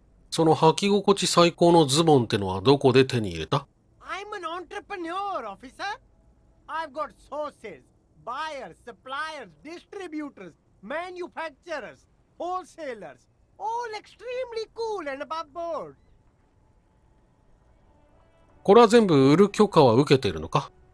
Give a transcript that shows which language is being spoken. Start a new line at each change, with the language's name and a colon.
Japanese: その履き心地最高のズボンってのはどこで手に入れた？
English: I'm an entrepreneur, officer. I've got sources, buyers, suppliers, distributors, manufacturers, wholesalers, all extremely cool and above board.
Japanese: これは全部売る許可は受けているのか？